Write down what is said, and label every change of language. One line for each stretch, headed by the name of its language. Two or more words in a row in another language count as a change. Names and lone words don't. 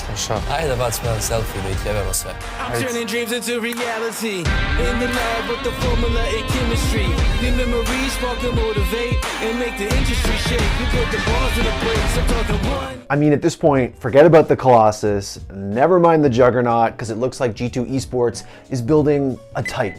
Serbian: Ajde bacimo jedan selfie da ih jebemo sve.
English: I'm turning dreams into reality. In the lab with the formula and chemistry. The memories spark and motivate and make the industry shake. You put the balls in the brakes. I'm talking one. I mean, at this point, forget about the Colossus, never mind the Juggernaut, because it looks like G2 Esports is building a Titan.